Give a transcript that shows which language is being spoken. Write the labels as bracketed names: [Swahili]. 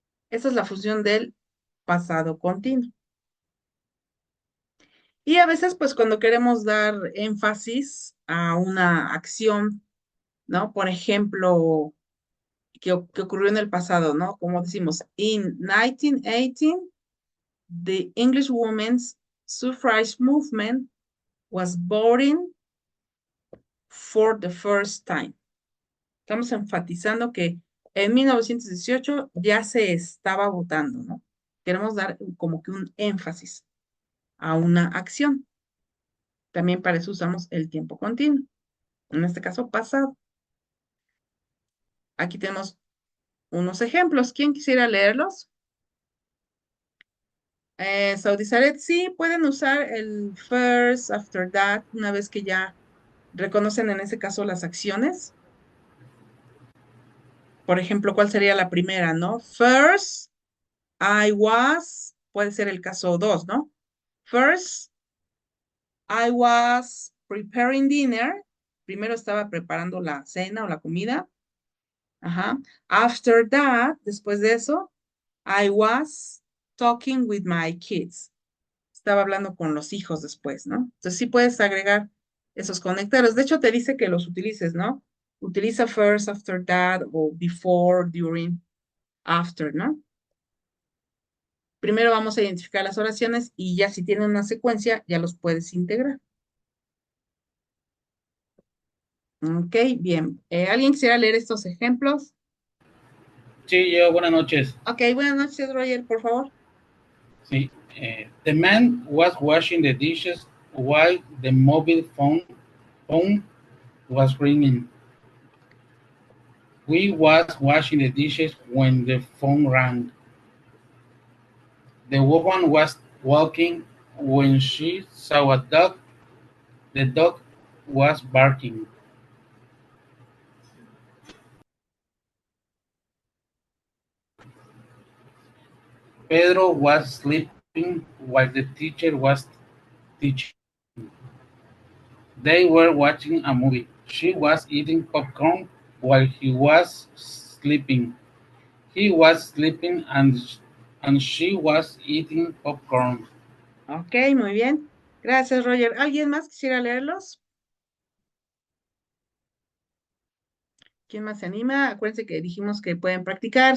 [Spanish] Esa es la función del pasado continuo. Y a veces, pues, cuando queremos dar énfasis a una acción, ¿no? Por ejemplo, que ocurrió en el pasado, ¿no? Como decimos, [English] in 1918, the English women's suffrage movement was voting for the first time. [Spanish] Estamos enfatizando que en 1918 ya se estaba votando, ¿no? Queremos dar como que un énfasis a una acción. También para eso usamos el tiempo continuo. En este caso, pasado. Aquí tenemos unos ejemplos. ¿Quién quisiera leerlos? Saudisaret, sí, pueden usar el first, after that, una vez que ya reconocen en ese caso las acciones. Por ejemplo, ¿cuál sería la primera, no? [English] First, I was, [Spanish] puede ser el caso 2, ¿no? [English] First, I was preparing dinner. [Spanish] Primero estaba preparando la cena o la comida. Ajá. [English] After that, [Spanish] después de eso, [English] I was talking with my kids. [Spanish] Estaba hablando con los hijos después, ¿no? Entonces sí puedes agregar esos conectores. De hecho, te dice que los utilices, ¿no? Utiliza first, after that, o before, during, after, ¿no? Primero vamos a identificar las oraciones y ya si tienen una secuencia, ya los puedes integrar. Ok, bien. ¿Alguien quisiera leer estos ejemplos? Sí, yo, buenas noches. Ok, buenas noches, Roger, por favor. Sí, [English] the man was washing the dishes while the mobile phone was ringing. We was washing the dishes when the phone rang. The woman was walking when she saw a dog. The dog was barking. Pedro was sleeping while the teacher was teaching. They were watching a movie. She was eating popcorn while he was sleeping. He was sleeping and she was eating popcorn. [Spanish] Ok, muy bien. Gracias, Roger. ¿Alguien más quisiera leerlos? ¿Quién más se anima? Acuérdense que dijimos que pueden practicar.